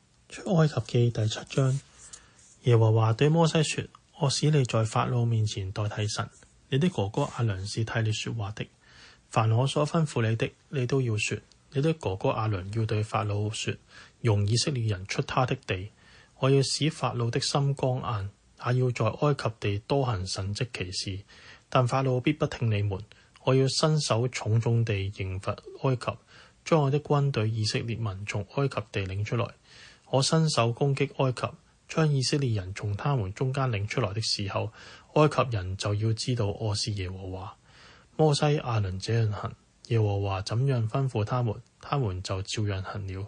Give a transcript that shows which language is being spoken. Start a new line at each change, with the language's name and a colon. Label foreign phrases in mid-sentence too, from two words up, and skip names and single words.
Chinese: 出埃及記第7章，耶和華對摩西說：我使你在法老面前代替神，你的哥哥亞倫是替你說話的。凡我所吩咐你的，你都要說。你的哥哥亞倫要對法老說：容以色列人出他的地。我要使法老的心剛硬，也要在埃及地多行神蹟奇事。但法老必不聽你們。我要伸手重重地刑罰埃及，將我的軍隊以色列民從埃及地領出來。我伸手攻擊埃及，將以色列人從他們中間領出來的時候，埃及人就要知道我是耶和華。摩西亞倫這樣行，耶和華怎樣吩咐他們，他們就照樣行了。